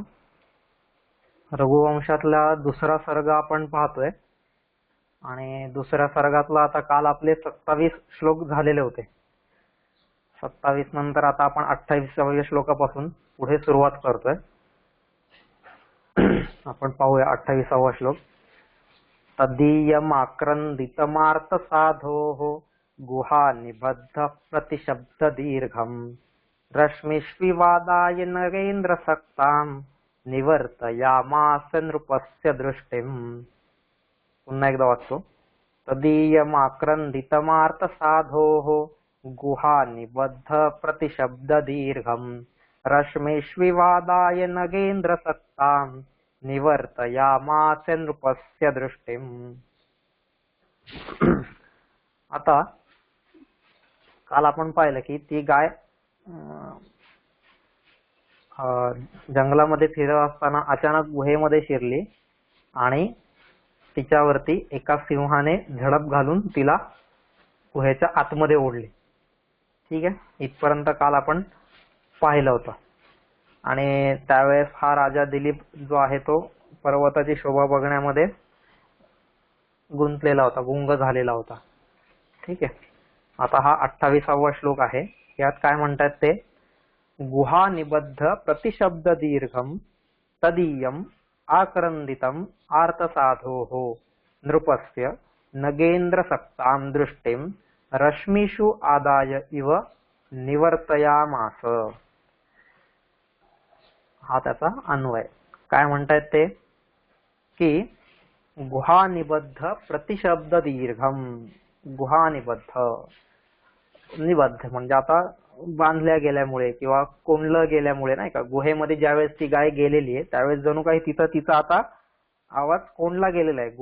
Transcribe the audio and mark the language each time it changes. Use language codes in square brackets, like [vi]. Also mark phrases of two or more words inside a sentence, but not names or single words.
[mr] रघुवंशातला दुसरा सर्ग आपण पाहतोय आणि दुसऱ्या सर्गातला आता काल आपले 27 श्लोक झालेले होते. 27 नंतर आता आपण 28व्या श्लोकापासून पुढे सुरुवात करतोय. आपण पाहूया 28वा श्लोक. [sa] तदीयमाक्रंदितमार्थ साधोः गुहा निबद्ध प्रतिशब्द दीर्घम रश्मिष्विवादाय नरेंद्र सक्ताम निवर्तयामास नृपस्य दृष्टिम. [mr] पुन्हा एकदा वाचतो. [sa] तदीयमाक्रंदितमार्थ साधोः गुहा निबद्ध प्रतिशब्द दीर्घम रश्मिष्विवादाय नरेंद्र सक्ताम निवर्तयामास नृपस्य दृष्टिम. [mr] आता काल आपण पाहिलं की ती गाय जंगलामध्ये फिरत असताना अचानक गुहेमध्ये शिरली आणि तिच्यावरती एका सिंहाने झडप घालून तिला गुहेच्या आतमध्ये ओढली. ठीक आहे, इथपर्यंत काल आपण पाहिलं होतं. आणि त्यावेळेस हा राजा दिलीप जो आहे तो पर्वताची शोभा बघण्यामध्ये गुंतलेला होता, गुंग झालेला होता. ठीक आहे, आता हा 28वा श्लोक आहे. यात काय म्हणतात ते. [sa] गुहा निबद्ध प्रतिशब्द दीर्घम तदीयम आक्रंदितम आर्तसाधोः नृपस्य नगेंद्र सक्ताम दृष्टिम रश्मीषु आदाय इव निवर्तयामास. [mr] हा त्याचा अन्वय. काय म्हणतात ते की [sa] गुहा निबद्ध प्रतिशब्द दीर्घम. गुहा निबद्ध, [mr] निबद्ध म्हणजे आता बांधल्या गेल्यामुळे किंवा कोंडलं गेल्यामुळे, नाही का, गुहेमध्ये ज्यावेळेस ती गाय गेलेली आहे त्यावेळेस जणू काही तिचा आता आवाज कोंडला गेलेला आहे.